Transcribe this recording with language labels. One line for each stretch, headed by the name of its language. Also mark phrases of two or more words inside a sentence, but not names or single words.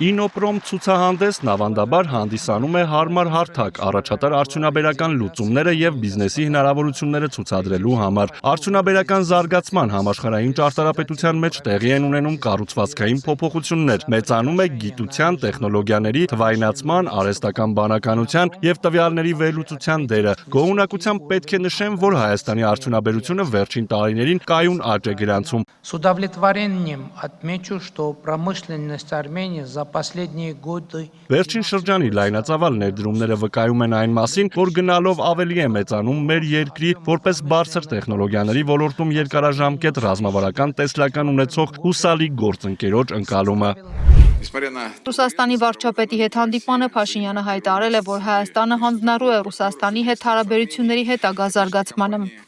Armenian: Ինոպրոմ ցուցահանդեսն ավանդաբար հանդիսանում է հարմար հարթակ առաջատար արդյունաբերական լուծումները եւ բիզնեսի հնարավորությունները ցուցադրելու համար։ Արդյունաբերական զարգացման համաշխարհային ճարտարապետության մեջ տեղի են ունենում կառուցվածքային փոփոխություններ, մեծանում է գիտության, տեխնոլոգիաների, թվայնացման, արհեստական բանականության եւ տվյալների վերլուծության дերը։ Գոհունակությամբ պետք է նշեմ, որ Հայաստանի արդյունաբերությունը վերջին տարիներին կայուն աճ է գրանցում։
Russian: С удовлетворением отмечу, что промышленность Армении за последние годы
Armenian: Վերջին շրջանի լայնածավալ ներդրումները վկայում են այն մասին, որ գնալով ավելի է մեծանում մեր երկրի որպես բարձր տեխնոլոգիաների ոլորտում երկարաժամկետ ռազմավարական տեսլական ունեցող հուսալի գործընկերոջ ընկալումը։ Ռուսաստանի վարչապետի հետ հանդիպանը Փաշինյանը հայտարարել է, որ Հայաստանը հանձնառու է Ռուսաստանի հետ հարաբերությունների հետագա զարգացմանը։